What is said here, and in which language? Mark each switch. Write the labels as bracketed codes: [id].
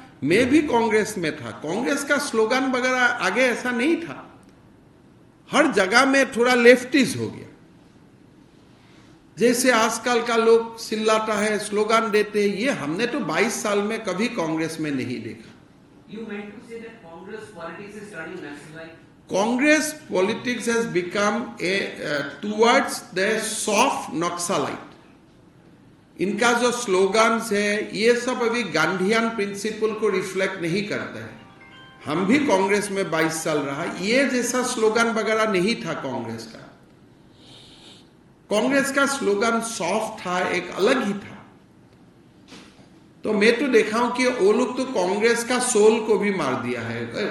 [hi] मैं भी कांग्रेस में था, कांग्रेस का स्लोगन वगैरह आगे ऐसा नहीं था, हर जगह में थोड़ा लेफ्टिस हो गया। जैसे आजकल का लोग चिल्लाता है, स्लोगन देते हैं, ये हमने तो 22 साल में कभी कांग्रेस में नहीं देखा। [en] You meant to say that Congress politics is turning nationalite? Congress politics has become towards the soft Naxalite. [hi] इनका जो स्लोगन्स है ये सब अभी गांधीयन प्रिंसिपल को रिफ्लेक्ट नहीं करता है। हम भी कांग्रेस में 22 साल रहा, ये जैसा स्लोगन वगैरह नहीं था कांग्रेस का। कांग्रेस का स्लोगन सॉफ्ट था, एक अलग ही था। तो मैं तो देखा हूं कि वो लोग तो कांग्रेस का सोल को भी मार दिया है।